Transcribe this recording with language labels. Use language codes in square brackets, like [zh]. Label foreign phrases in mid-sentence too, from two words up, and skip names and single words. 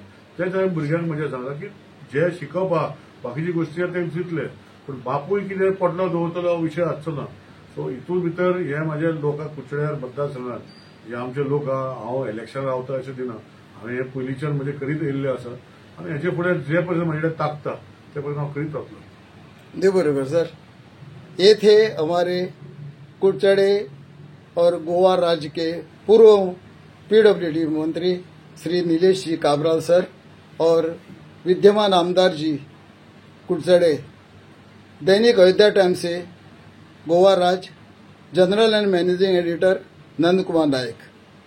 [kok] तेच हांवें भुरग्यांक म्हज्या सांगलां की जे शिकवपा बाकीची गोश्टी आसा ते चिंतले, पूण बापूय कितें पटलो दवरतलो हो विशय आसचो ना। सो हितून भितर हे म्हाज्या लोकांक कुडचड्यार मतदारसंघात हे आमचे लोक हांव इलेक्शन रावता अशें दिना। हांवें हे पयलींच्यान म्हणजे करीत येयल्लें आसा आनी हेचे फुडें जे पर्यंत म्हजे कडेन ताकता ते पर्यंत हांव करीत रावतलों। जी बरोबर सर। [hi] ये थे हमारे कुडचड़े और गोवा राज्य के पूर्व पीडब्ल्यूडी मंत्री श्री नीलेश जी काबराल सर और विद्यमान आमदार जी कुडचड़े, दैनिक अयोध्या टाइम्स से गोवा राज्य [en] general and managing editor [hi] नंद कुमार नायक।